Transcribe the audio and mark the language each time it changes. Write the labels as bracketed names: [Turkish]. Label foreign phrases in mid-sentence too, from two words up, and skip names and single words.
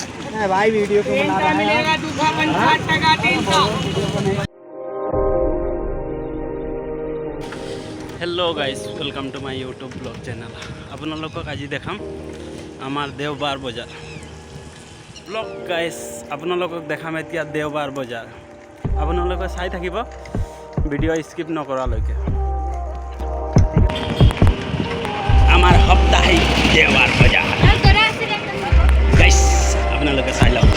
[Hindi] भाई वीडियो को बना रहा है। [English] Hello guys, welcome to my YouTube blog channel. [Assamese] আপোনালোকক আজি দেখাম আমাৰ দেওবাৰ বজাৰ ব্লগ। গাইস আপোনালোকক দেখাম এতিয়া দেওবাৰ বজাৰ। আপোনালোকে চাই থাকিব, [English] video skip [Assamese] নকৰালৈকে। আমাৰ সপ্তাহিক দেওবাৰ বজাৰ গাইস, আপোনালোকে চাই লওক।